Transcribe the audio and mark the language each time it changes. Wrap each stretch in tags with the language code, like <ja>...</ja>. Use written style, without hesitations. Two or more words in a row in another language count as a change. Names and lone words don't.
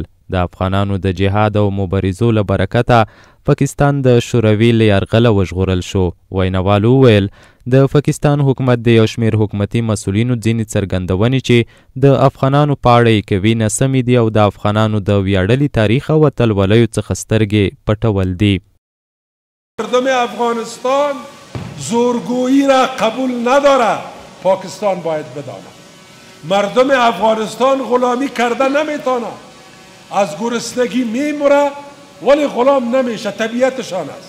<ps>د افغانانو د جهاد او مبارزو له برکته پاکستان د شوروي له یرغله وژغورل شو. ویناوالو وویل د پاکستان حکومت د یو شمېر حکومتي مسؤلینو ځینې څرګندونې چې د افغانانو په اړه یې کوي ناسمې دي او د افغانانو د ویاړلي تاریخ او اتلولیو څخه سترګې پټول دي.</ps> <fa>مردم افغانستان زورگویی را قبول ندارد. پاکستان باید بداند مردم افغانستان غلامی کرده نمیتواند. از گرسنگی میمره ولی غلام نمیشه. طبیعتشان است.</fa>